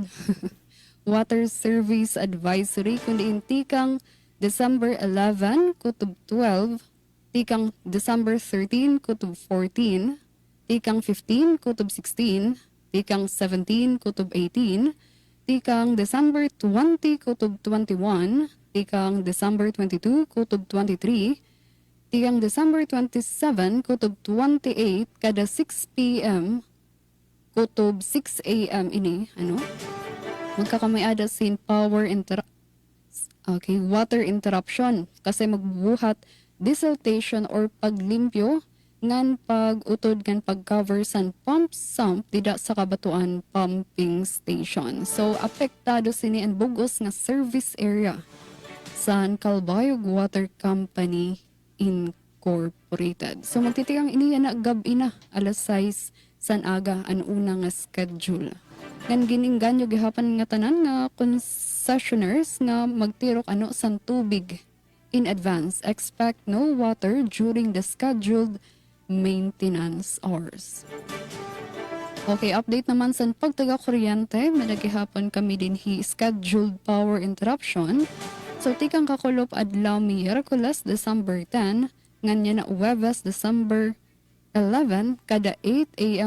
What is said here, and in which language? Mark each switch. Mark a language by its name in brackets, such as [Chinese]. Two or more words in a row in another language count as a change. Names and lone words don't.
[English] Water Service Advisory [Waray] kundi tikang December 11 kutob 12, tikang December 13 kutob 14, tikang 15 kutob 16, tikang 17 kutob 18, tikang December 20 kutob 21, tikang December 22 kutob 23, tikang December 27 kutob 28 kada 6 p.m. kutob 6 a.m. ini ano magkakamayada sin [English] water interruption [Waray] kasi magbuhat desiltation or paglimpyo ngan pag-utod kan pag-cover san [English] pump sump [Waray] dida sa kabatuan [English] pumping station. [Waray] So apektado sini ang bugos nga [English] service area [Waray] san Calbayog Water Company Incorporated. So magtitikang iniya na gabi na alas 6 san aga ang una nga schedule. Ngan giningganyo gihapan nga tanan nga concessionaires nga magtirok ano san tubig [English] in advance. Expect no water during the scheduled maintenance hours. [Waray] Okay, update naman sa pagtaga-kuryente. Managihapon kami din [English] scheduled power interruption. [Waray] So, tikang kakulop adlaw Miyerkules, December 10, nganya na Huwebes, December 11, kada 8 a.m.